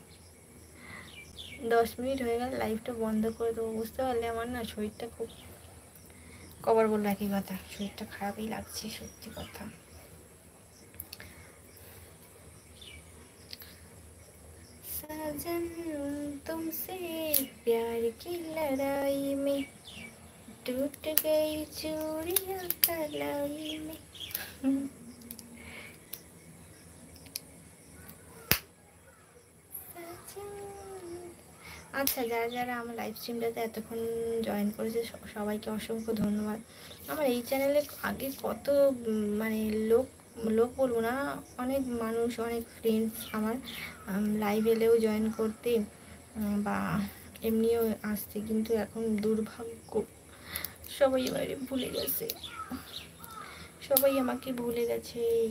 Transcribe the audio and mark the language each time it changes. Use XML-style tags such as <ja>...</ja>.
<bn>10 minute হয়ে গেল, লাইভটা বন্ধ করে দেবো। বুঝতে পারলে আমার না শরীরটা খুব, কবার বলবো একই কথা, শরীরটা খারাপই লাগছে সত্যি কথা।</bn> <hi>साजन तुमसे प्यार की लड़ाई में टूट गई चूड़ियां कलाई में।</hi> <bn>আচ্ছা, যারা যারা আমার লাইভ স্ট্রিমটাতে এতক্ষণ জয়েন করেছে সবাইকে অসংখ্য ধন্যবাদ। আমার এই চ্যানেলে আগে কত মানে লোক বলবো না, অনেক মানুষ, অনেক ফ্রেন্ডস আমার লাইভ এলেও জয়েন করতে বা এমনিও আসতে, কিন্তু এখন দুর্ভাগ্য সবাই এবারে ভুলে গেছে, সবাই আমাকে ভুলে গেছে।</bn>